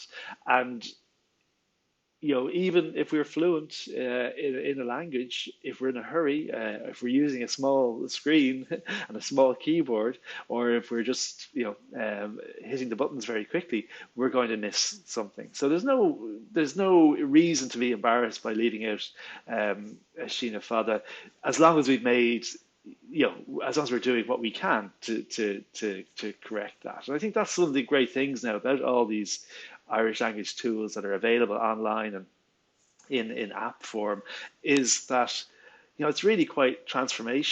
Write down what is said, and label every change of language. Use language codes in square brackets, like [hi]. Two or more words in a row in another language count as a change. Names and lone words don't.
[en] And even if we're fluent in a language, if we're in a hurry, if we're using a small screen and a small keyboard, or if we're just hitting the buttons very quickly, we're going to miss something. So there's no reason to be embarrassed by leaving out a [ga] síneadh fada, [en] as long as we've made, as long as we're doing what we can to correct that. And I think that's one of the great things now about all these Irish language tools that are available online and in app form, is that it's really quite transformational.